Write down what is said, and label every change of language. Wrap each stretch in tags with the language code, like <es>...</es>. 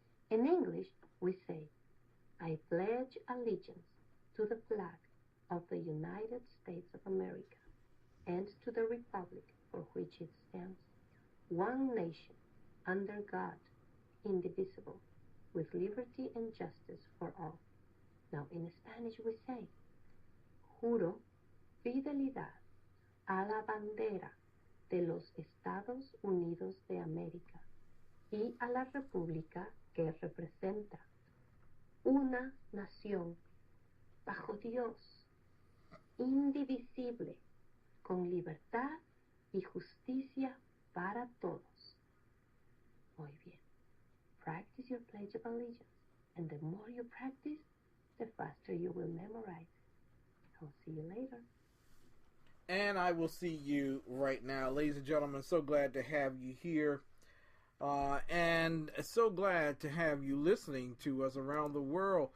<en>In English, we say, I pledge allegiance to the flag of the United States of America and to the republic for which it stands, one nation, under God, indivisible, with liberty and justice for all. Now, in Spanish, we say,</en> <es>juro fidelidad a la bandera de los Estados Unidos de América y a la república que representa, una nación bajo Dios, indivisible, con libertad y justicia para todos. Muy bien.</es> <en>Practice your Pledge of Allegiance, and the more you practice, the faster you will memorize. I'll see you later. And I will see you right now. Ladies and gentlemen, so glad to have you here. And so glad to have you listening to us around the world.</en>